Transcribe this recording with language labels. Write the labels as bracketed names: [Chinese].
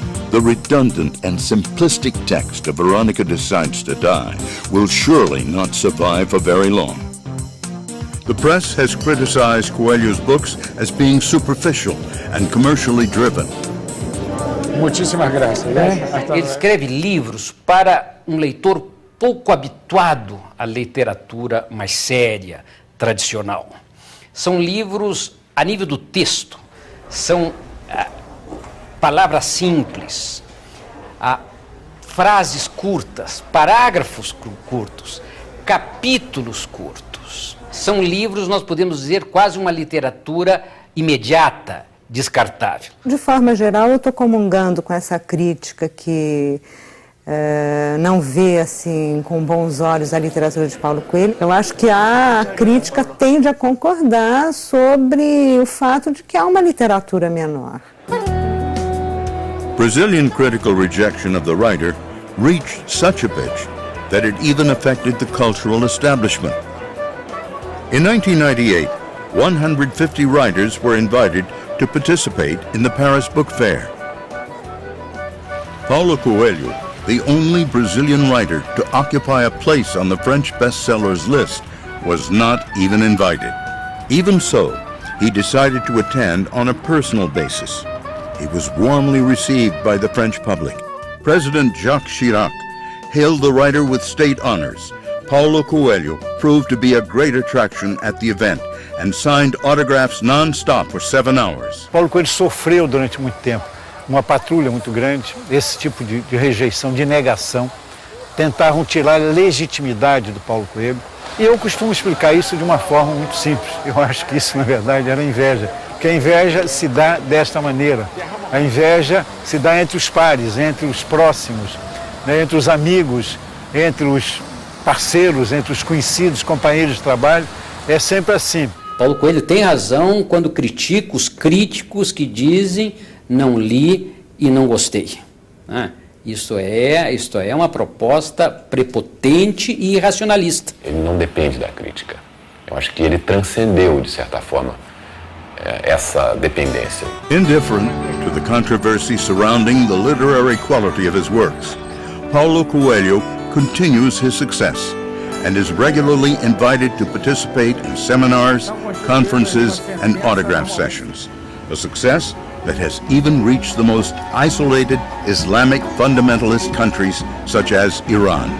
[English] The redundant and simplistic text of Veronica Decides to Die will surely not survive for very long. The press has criticized Coelho's books as being superficial and commercially driven. [Portuguese] Muitíssimas graças. Ele escreve livros para um leitor pouco habituado à literatura mais séria, tradicional. São livros a nível do texto, são palavras simples, frases curtas, parágrafos curtos, capítulos curtos. São livros, nós podemos dizer, quase uma literatura imediata, descartável. De forma geral, eu estou comungando com essa crítica que não vê assim com bons olhos a literatura de Paulo Coelho. Eu acho que a crítica tende a concordar sobre o fato de que há uma literatura menor. [English] Brazilian critical rejection of the writer reached such a pitch that it even affected the cultural establishment. In 1998, 150 writers were invited to participate in the Paris Book Fair. Paulo Coelho, the only Brazilian writer to occupy a place on the French bestsellers list, was not even invited. Even so, he decided to attend on a personal basis. He was warmly received by the French public. President Jacques Chirac hailed the writer with state honors. Paulo Coelho proved to be a great attraction at the event and signed autographs non-stop for 7 hours. [Portuguese] Paulo Coelho sofreu durante muito tempo uma patrulha muito grande, esse tipo de rejeição, de negação. Tentaram tirar a legitimidade do Paulo Coelho. E eu costumo explicar isso de uma forma muito simples. Eu acho que isso, na verdade, era inveja. Porque a inveja se dá desta maneira. A inveja se dá entre os pares, entre os próximos, né, entre os amigos, entre os parceiros, entre os conhecidos, companheiros de trabalho. É sempre assim. Paulo Coelho tem razão quando critica os críticos que dizem não li e não gostei. Isto é uma proposta prepotente e irracionalista. Ele não depende da crítica. Eu acho que ele transcendeu, de certa forma, essa dependência. [English] Indifferent to the controversy surrounding the literary quality of his works, Paulo Coelho continues his success and is regularly invited to participate in seminars, conferences, and autograph sessions. A success that has even reached the most isolated Islamic fundamentalist countries such as Iran.